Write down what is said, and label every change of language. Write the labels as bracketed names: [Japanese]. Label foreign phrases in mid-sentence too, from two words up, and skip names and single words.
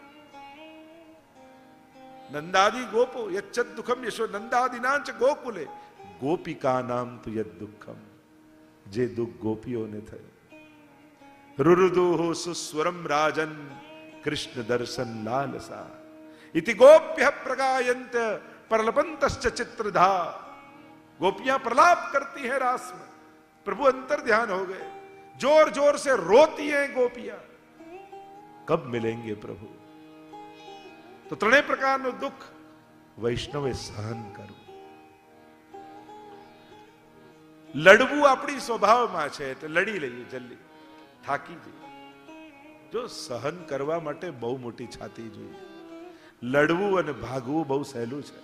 [Sanskrit] નંદાદી ગોપો યચ્ચદ દુઃખમ યશો નંદાદિનાંચ ગોકુલે ગોપિકાનામ તુ યદ દુઃખમ. [Gujarati] જે દુઃખ ગોપીઓને થયું. [Sanskrit] રુરુદુઃ સુસ્વરમ રાજન કૃષ્ણ દર્શન લાલસા ઇતિ ગોપ્ય પ્રગાયંત प्रलपंतश्च चित्रधा. [Hindi] गोपियां प्रलाप करती हैं रास में, प्रभु अंतर ध्यान हो गए, जोर जोर से रोती हैं गोपियां, कब मिलेंगे प्रभु? [Gujarati] तो ત્રણેય પ્રકારનું દુઃખ વૈષ્ણવે સહન કરવું. લડવું આપણી સ્વભાવમાં છે એટલે લડી લઈએ, જલ્દી થાકી જઈએ. જો સહન કરવા માટે બહુ મોટી છાતી જોઈએ. લડવું અને ભાગવું બહુ સહેલું છે.